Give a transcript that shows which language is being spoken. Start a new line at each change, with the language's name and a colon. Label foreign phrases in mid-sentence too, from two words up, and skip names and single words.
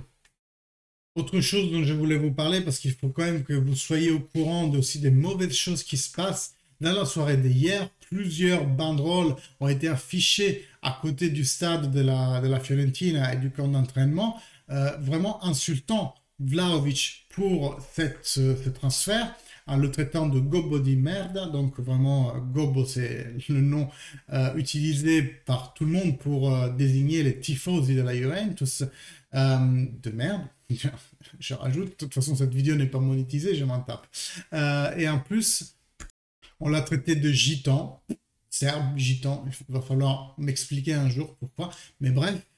French: Autre chose dont je voulais vous parler, parce qu'il faut quand même que vous soyez au courant aussi des mauvaises choses qui se passent. Dans la soirée d'hier, plusieurs banderoles ont été affichées à côté du stade de la Fiorentina et du camp d'entraînement, vraiment insultant Vlahovic pour ce transfert, en le traitant de
Italian: gobbo di merda.
French: Donc vraiment, gobbo, c'est le nom utilisé par tout le monde pour désigner les tifosi de la Juventus, de merde. Je rajoute, de toute façon cette vidéo n'est pas monétisée, je m'en tape. Et en plus, on l'a traité de gitan, serbe, gitan, il va falloir m'expliquer un jour pourquoi, mais bref.